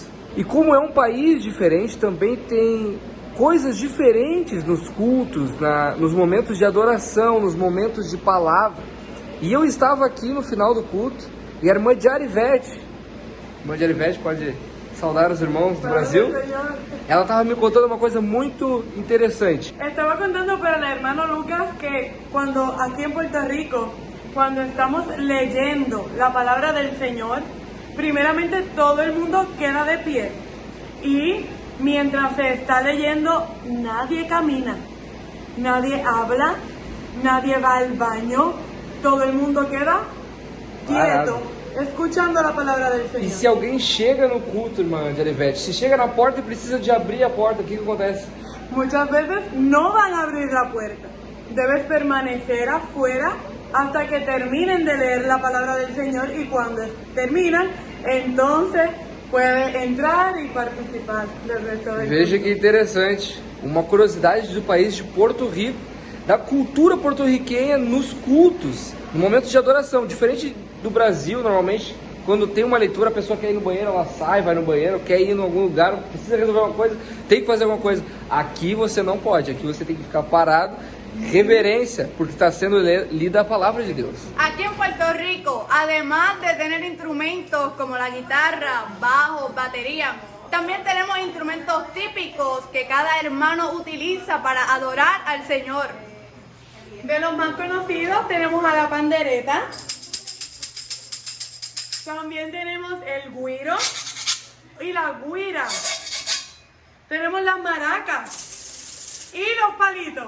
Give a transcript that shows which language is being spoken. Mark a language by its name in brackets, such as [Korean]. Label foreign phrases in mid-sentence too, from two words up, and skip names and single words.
[Portuguese] E como é um país diferente, também tem coisas diferentes nos cultos, nos momentos de adoração, nos momentos de palavra. E eu estava aqui no final do culto e a irmã Diarivete, pode saudar os irmãos do Brasil? Ela estava me contando uma coisa muito interessante. [Spanish] Estaba contando para el hermano Lucas que cuando aquí en Puerto Rico, cuando estamos leyendo la palabra del Señor, primeramente todo el mundo queda de pie y mientras se está leyendo nadie camina, nadie habla, nadie va al baño, todo el mundo queda quieto, escuchando la palabra del Señor. [Portuguese] E se alguém chega no culto, irmã Diarivete, se chega na porta e precisa de abrir a porta, o que acontece? [Spanish] Muchas veces no van a abrir la puerta, debes permanecer afuera hasta que terminen de leer la palabra del Señor, y cuando terminan, entonces puede entrar y participar del resto del [Portuguese] Veja [Spanish] culto. [Portuguese] que interessante, uma curiosidade do país de Porto Rico, da cultura porto-riquenha nos cultos, no momento de adoração, diferente do Brasil. Normalmente, quando tem uma leitura, a pessoa quer ir no banheiro, ela sai, vai no banheiro, quer ir em algum lugar, precisa resolver uma coisa, tem que fazer alguma coisa. Aqui você não pode, aqui você tem que ficar parado, reverência, porque está sendo lida a palavra de Deus. [Spanish] Aquí en Puerto Rico, además de tener instrumentos como la guitarra, bajo, batería, también tenemos instrumentos típicos que cada hermano utiliza para adorar al Señor. De los más conocidos tenemos a la pandereta, también tenemos el güiro y la guira, tenemos las maracas y los palitos.